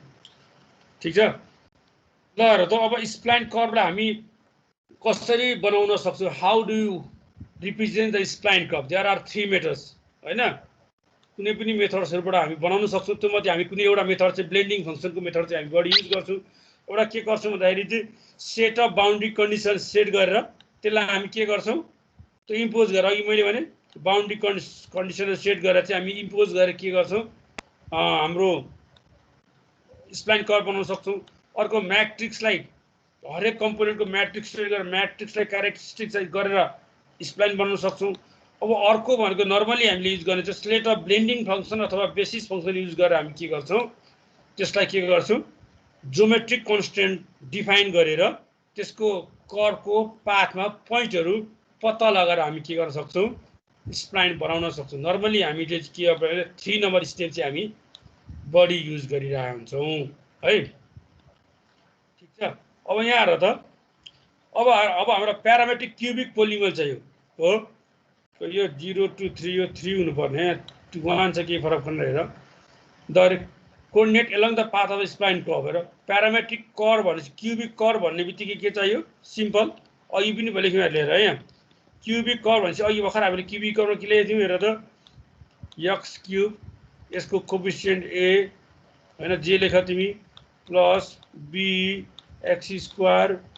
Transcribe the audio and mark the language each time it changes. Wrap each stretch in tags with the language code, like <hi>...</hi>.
<ne>ठिक छ, ल हेर त अब स्प्लाइन कर्वलाई हामी कसरी बनाउन सक्छौँ,</ne> <en>how do you represent the spline curve, there are 3 methods</en> <ne>होइन। कुनै पनि मेथड्सहरूबाट हामी बनाउन सक्छौँ, त्यो मध्ये हामी कुनै एउटा मेथड चाहिँ ब्लेन्डिङ फङ्सनको मेथड चाहिँ हामी बढी युज गर्छौँ। एउटा के गर्छौँ भन्दाखेरि चाहिँ set of boundary condition set गरेर त्यसलाई हामी के गर्छौँ, त्यो इम्पोज गरेर, अघि मैले भने बाउन्ड्री कन्डिसनहरू सेट गरेर चाहिँ हामी इम्पोज गरेर के गर्छौँ, हाम्रो स्प्लाइन कर्व बनाउन सक्छौँ। अर्को म्याट्रिक्सलाई, हरेक कम्पोनेन्टको म्याट्रिक्स गरेर म्याट्रिक्सलाई क्यारेक्टरिस्टिक्स गरेर स्प्लाइन बनाउन सक्छौँ। अब अर्को भनेको नर्मली हामीले युज गर्ने चाहिँ स्लेट अफ ब्लेन्डिङ फङ्सन अथवा बेसिस फङ्सन युज गरेर हामी के गर्छौँ, त्यसलाई के गर्छौँ, ज्योमेट्रिक कन्स्टेन्ट डिफाइन गरेर त्यसको कर्वको पाथमा पोइन्टहरू पत्ता लगाएर हामी के गर्न सक्छौँ, स्प्लाइन बनाउन सक्छौँ। नर्मली हामीले के अब 3 नम्बर स्टेप चाहिँ हामी बढी युज गरिरहेका हुन्छौँ है। ठिक छ, अब यहाँ हेर त, अब हाम्रो प्यारामेट्रिक क्युबिक पोलिनोमियल चाहियो हो, यो 0 2 3 यो 3 हुनुपर्ने, 1 चाहिँ केही फरक पर्दैन। हेर</ne> <en>the coordinate along the path of spline curve,</en> <ne>हेर प्यारामेट्रिक कर्व भनेपछि क्युबिक कर्व भन्ने बित्तिकै के चाहियो, सिम्पल, अघि पनि लेख्यौँ हेरेर है, यहाँ क्युबिक कर्व भनेपछि अघि भर्खर हामीले क्युबिक कर्व के लेखेको थियौँ, हेर त एक्स क्युब, यसको कोफिसिएन्ट ए होइन, जे लेख तिमी, प्लस बी एक्स स्क्वायर</ne>